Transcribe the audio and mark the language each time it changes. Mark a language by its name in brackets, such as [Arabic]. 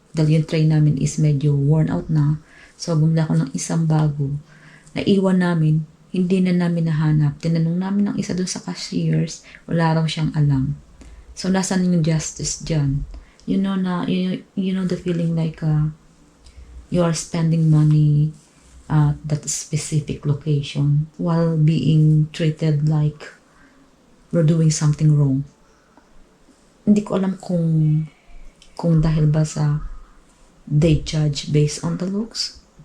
[Filipino] Dahil yung tray namin is medyo worn out na. So, bumili ako ng isang bago. Naiwan namin, hindi na namin nahanap. Tinanong namin ng isa doon sa cashiers, wala raw siyang alam. So, nasan yung justice dyan? [English] You know the feeling like you are spending money at that specific location while being treated like we're doing something wrong. [Filipino] Hindi ko alam kung dahil ba sa [English] they judge based on the looks.